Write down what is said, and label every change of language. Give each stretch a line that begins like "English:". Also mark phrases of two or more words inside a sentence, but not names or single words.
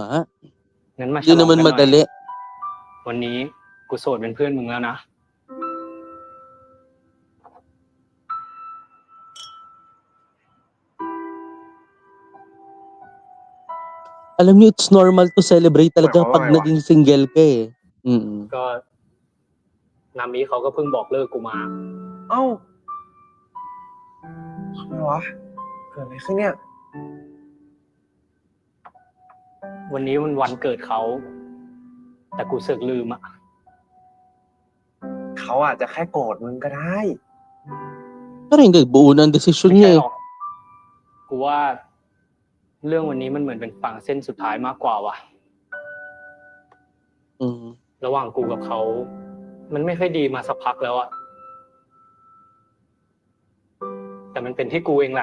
Thai: งั้นมาฉ
Filipino: Hindi
Thai: ลอง
Filipino: naman
Thai: กันหน่อย
Filipino: madali.
Thai: วันนี้กูโสดเป็นเพื่อนมึงแล้วนะ
Filipino: Alam niyo,
English: it's normal to celebrate talaga
Filipino: Wala, pag wala. naging single ka eh. Mm.
Thai: ก็นามิเขาก็เพิ่งบอกเลิกกูมา เอ้าทำไมวะ เกิดอะไรขึ้นเนี่ย วันนี้มันวันเกิดเขา แต่กูเสือกลืมอ่ะ เขาอาจจะแค่โกรธมึงก็ได้
Filipino: Pero hindi, buo na ang desisyon
Thai: ไม่
Filipino: niya
Thai: ใช่
Filipino: eh.
Thai: หรอก กูว่าเรื่องวันนี้มันเหมือนเป็นฝั่งเส้นสุดท้ายมากกว่าว่ะ Mm. ระหว่างกูกับเขา มันไม่ค่อยดีมาสักพักแล้วอะแต่มันเป็นที่กูเองแหละ